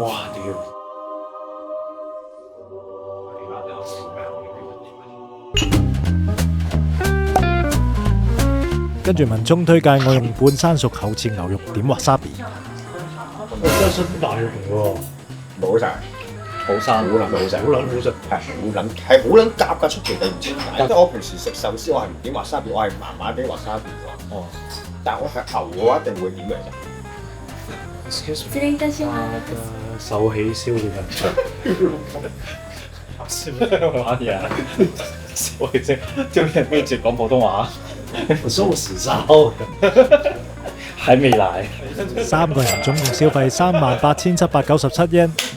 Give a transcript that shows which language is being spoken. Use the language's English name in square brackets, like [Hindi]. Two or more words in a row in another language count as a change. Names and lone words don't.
[Cantonese] 哇！屌！跟住文聰推介我用半生熟厚切牛肉點 wasabi， 真係新大肉嚟喎，冇晒，好生，好撚好食，好撚好食，係好撚夾㗎，出奇地唔知點解。即係我平時食壽司，我係唔點 wasabi， 我係麻麻地 wasabi 㗎。哦，但係我係牛嘅話，一定會點嚟嘅。 [Japanese] 失礼いたします。 [Cantonese] 手起燒嘅人玩嘢啊！手起燒，叫人咩直講普通話？壽司燒，還未來。 3個人總共消費38,797 yen。